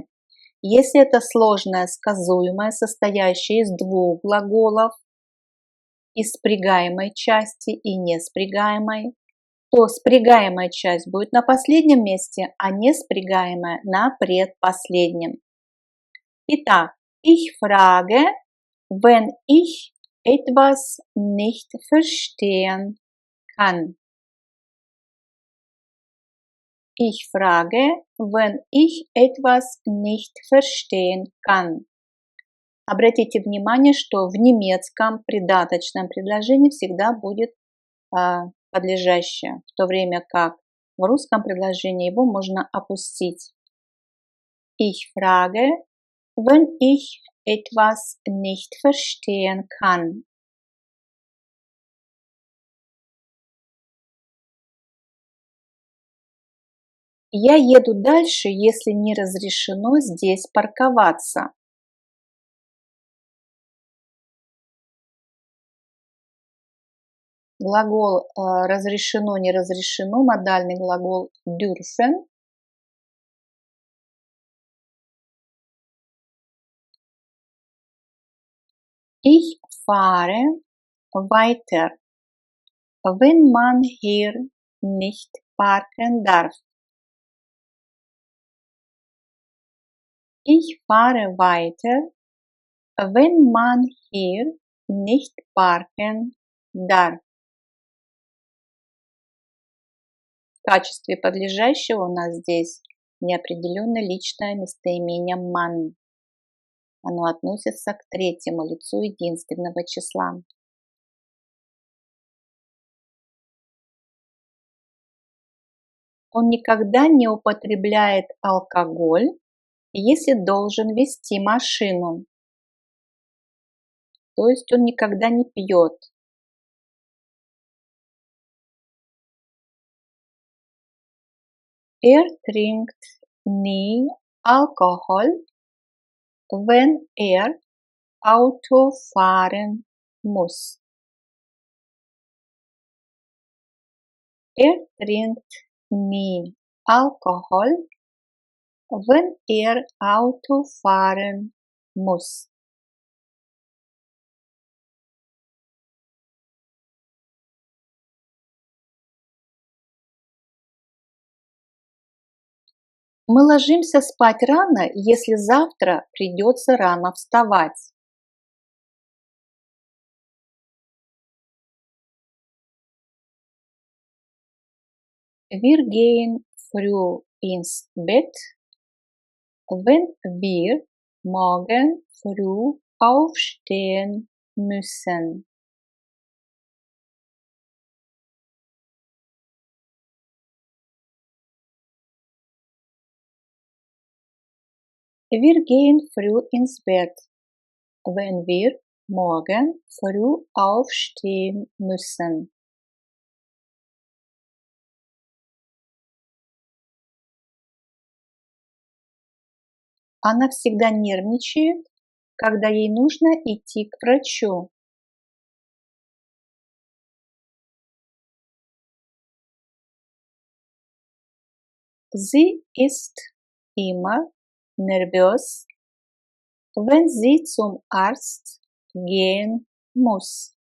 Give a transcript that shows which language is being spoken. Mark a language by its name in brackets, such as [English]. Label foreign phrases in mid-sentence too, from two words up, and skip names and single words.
[Russian] Если это сложное сказуемое, состоящее из двух глаголов, из спрягаемой части и неспрягаемой, то спрягаемая часть будет на последнем месте, а неспрягаемая на предпоследнем. Итак, [German] ich frage, wenn ich etwas nicht verstehen kann. Ich frage, wenn ich etwas nicht verstehen kann. [Russian] Обратите внимание, что в немецком придаточном предложении всегда будет подлежащее, в то время как в русском предложении его можно опустить. [German] Ich frage, wenn ich etwas nicht verstehen kann. [Russian] Я еду дальше, если не разрешено здесь парковаться. Глагол разрешено, не разрешено, модальный глагол dürfen. [German] Ich fahre weiter, wenn man hier nicht parken darf. Ich fahre weiter, wenn man hier nicht parken darf. [Russian] В качестве подлежащего у нас здесь неопределенное личное местоимение man. Оно относится к третьему лицу единственного числа. Он никогда не употребляет алкоголь, если должен вести машину. То есть он никогда не пьет. [German] Trinkt nie Alkohol, wenn Auto fahren muss. Trinkt nie Alkohol, wenn Auto fahren muss. [Russian] Мы ложимся спать рано, если завтра придется рано вставать. [German] Wir gehen früh ins Bett, wenn wir morgen früh aufstehen müssen. Wir gehen früh ins Bett, wenn wir morgen früh aufstehen müssen. [Russian] Она всегда нервничает, когда ей нужно идти к врачу. [German] Sie ist immer nervös, wenn sie zum Arzt gehen muss.